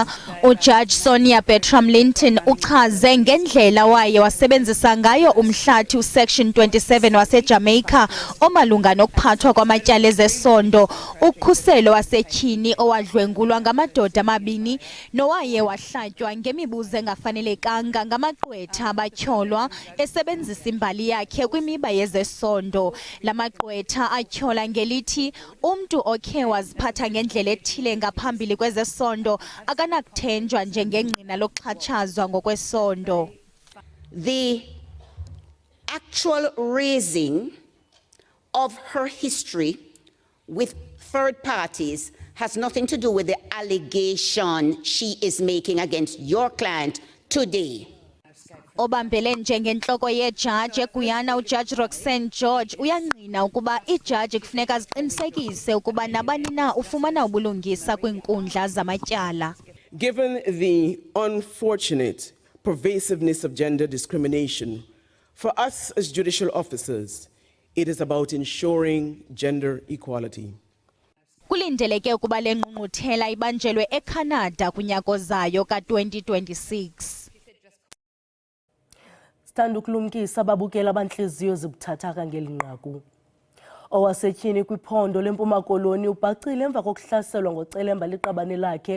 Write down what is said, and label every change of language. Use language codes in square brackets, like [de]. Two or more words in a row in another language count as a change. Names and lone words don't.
[xh] Ujaji Sonia Bertram Linton uchaze ngendlela waye wasebenzisa ngayo umhlathi uSection 27 waseJamaica omalunga nokuphathwa kwamatyala ezesondo, ukhuselo wasetyhini owadlwengulwa ngamadoda amabini nowaye wahlatywa ngemibuzo engafanelekanga ngamagqwetha abatyholwa esebenzisa imbali yakhe kwimiba yezesondo. La magqwetha atyhola ngelithi umntu okhe waziphatha ngendlela ethile ngaphambili kwezesondo akanakuthenjwa njengengqina lokuxhatshazwa ngokwesondo. [en] The actual raising of her history with third parties has nothing to do with the allegation she is making against your client today. [xh] Obambele njengentloko yejaji eGuyana uJaji Roxanne George uyangqina ukuba ijaji kufuneka ziqinisekise ukuba nabani na ufumana ubulungisa kwiinkundla zamatyala. [en] Given the unfortunate pervasiveness of gender discrimination, for us as judicial officers, it is about ensuring gender equality. [xh] Kulindeleke ukuba le ngqungquthela ibanjelwe eCanada kunyaka zayo ka-2026. Sithanda ukulumkisa ababukela abantliziyo zibuthathaka ngeli nqaku. Owasetyhini kwiphondo leMpuma Koloni ubhacile emva kokuhlaselwa ngocelemba liqabane lakhe.